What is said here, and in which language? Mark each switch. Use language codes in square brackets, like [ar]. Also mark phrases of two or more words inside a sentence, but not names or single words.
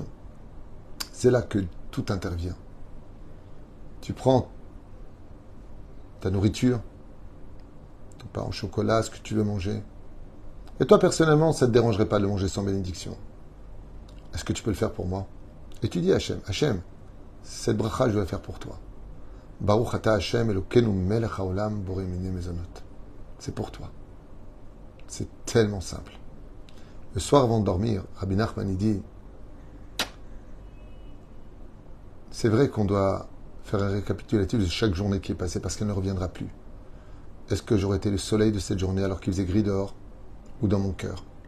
[fr] C'est là que tout intervient. Tu prends ta nourriture, ton pain au chocolat, ce que tu veux manger. Et toi, personnellement, ça ne te dérangerait pas de le manger sans bénédiction. Est-ce que tu peux le faire pour moi? Et tu dis à Hachem, Hachem, cette bracha, je dois la faire pour toi. [he] ברוך אתה ה' אלוקינו מלך העולם בורא מיני מזונות. [fr] C'est pour toi. C'est tellement simple. Le soir avant de dormir, Rabbi Nachman dit, c'est vrai qu'on doit faire un récapitulatif de chaque journée qui est passée parce qu'elle ne reviendra plus. Est-ce que j'aurais été le soleil de cette journée alors qu'il faisait gris dehors ou dans mon cœur?